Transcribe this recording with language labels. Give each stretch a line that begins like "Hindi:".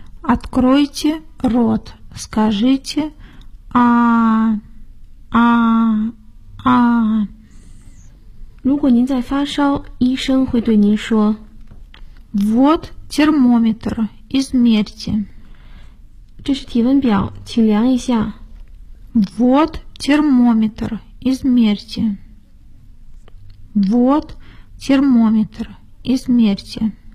Russian: Откройте рот, скажите а-а-а.
Chinese: 如果您在发烧，医生会对您说
Russian: Вот термометр, измерьте.
Chinese: 这是体温表，请量一下。
Russian: Вот термометр, измерьте. Вот термометр, измерьте.